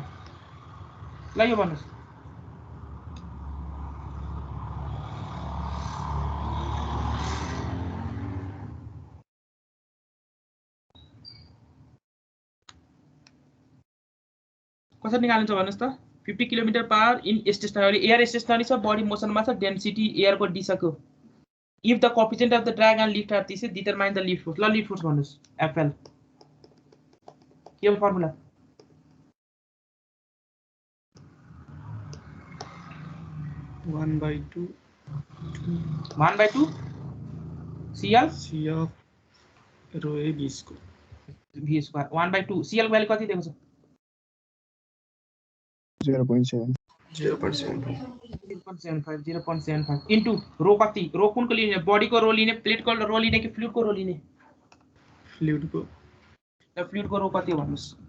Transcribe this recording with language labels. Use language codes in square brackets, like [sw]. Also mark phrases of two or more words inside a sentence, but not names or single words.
[ne] ल यो भन्नुस्, कसरी निकाल्नुहुन्छ भन्नुस् त? [en] 50 kilometer per hour in stationary, air stationary छ, body motionमा छ, density airको डिसको। If the coefficient of the drag and lift are this, determine the lift force. [ne] ल [en] lift force [ne] भन्नुस्, एफएल के हो फर्मुला? [en] One by two CL C of rho a b square. V square [ne] 1/2 CL को भ्यालु कति दिएको छ? 0.7 0.75 [en] into rho [ne] कति? रो कुनको लिने? बडीको रो लिने, प्लेटको रो लिने कि फ्लुइडको रो लिने? Fluid को ल फ्लुइडको रो कति हो भन्नुस्?